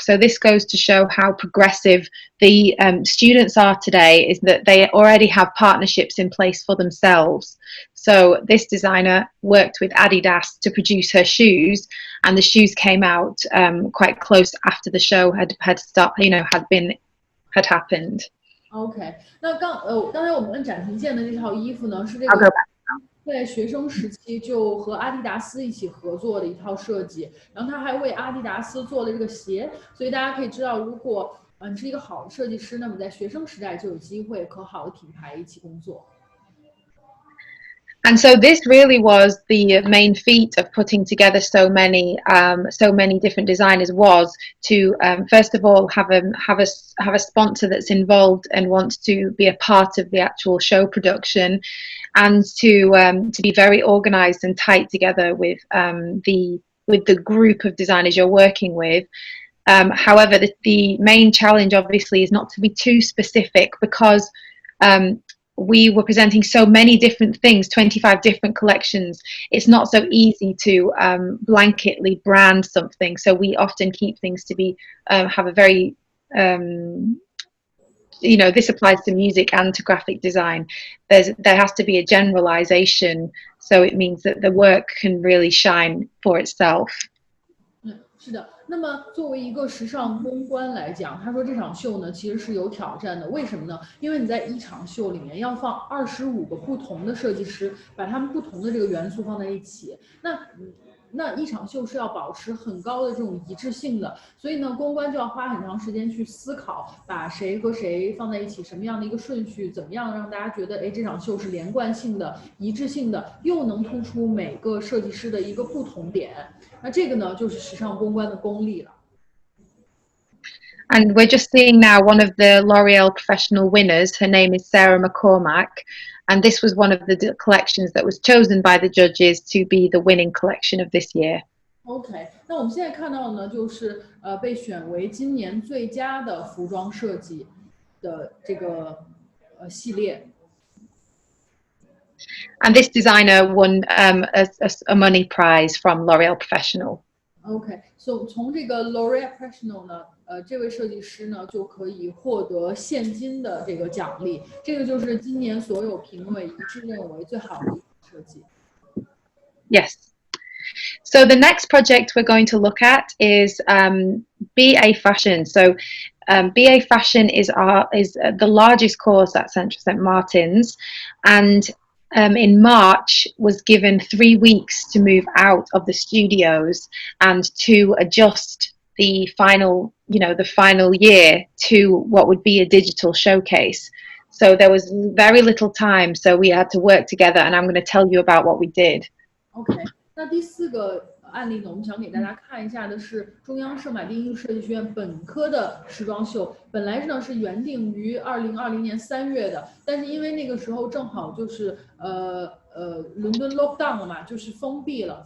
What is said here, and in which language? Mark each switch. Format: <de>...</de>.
<en>So this goes to show how progressive the students are today, is that they already have partnerships in place for themselves. So this designer worked with Adidas to produce her shoes, and the shoes came out quite close after the show had happened.</en> <zh>OK， 那刚才我们按暂停键的这套衣服呢，是这</zh> <en>I'll</en> <zh>个</zh> <en>go back.</en> <zh>在学生时期就和阿迪达斯一起合作的一套设计，然后他还为阿迪达斯做了这个鞋，所以大家可以知道，如果你是一个好的设计师，那么在学生时代就有机会和好的品牌一起工作。</zh> <en>And so this really was the main feat of putting together so many different designers, was to first of all have a sponsor that's involved and wants to be a part of the actual show production, and to be very organized and tight together with the group of designers you're working with. However, the main challenge obviously is not to be too specific, because we were presenting so many different things, 25 different collections. It's not so easy to blanketly brand something. So we often keep things to be have a very this applies to music and to graphic design. There has to be a generalization, so it means that the work can really shine for itself.</en> <zh>是的，那么作为一个时尚公关来讲，他说这场秀呢其实是有挑战的，为什么呢？因为你在一场秀里面要放25个不同的设计师，把他们不同的这个元素放在一起，那一场秀是要保持很高的这种一致性的，所以呢，公关就要花很长时间去思考，把谁和谁放在一起，什么样的一个顺序，怎么样让大家觉得，哎，这场秀是连贯性的、一致性的，又能突出每个设计师的一个不同点。那这个呢，就是时尚公关的功力了。</zh> <en>And we're just seeing now one of the L'Oreal Professional winners. Her name is Sarah McCormack. And this was one of the collections that was chosen by the judges to be the winning collection of this year.</en> <zh>OK， 那我们现在看到呢，就是被选为今年最佳的服装设计的这个系列。</zh> <en>And this designer won a money prize from L'Oreal Professional.</en> <zh>OK， so 从这个 L'Oreal Professional 呢，这位设计师呢就可以获得现金的这个奖励，这个就是今年所有评委一致认为最好的一个设计。</zh> <en>Yes. So the next project we're going to look at is BA Fashion. So BA Fashion is the largest course at Central St Martin's, and in March was given 3 weeks to move out of the studios and to adjust the final year to what would be a digital showcase. So there was very little time, so we had to work together, and I'm going to tell you about what we did.</en> <zh>OK， 那第4个案例呢，我们想给大家看一下的是中央圣马丁艺术设计学院本科的时装秀。本来呢是原定于2020年3月的，但是因为那个时候正好就是伦敦 lockdown 了嘛，就是封闭了。</zh>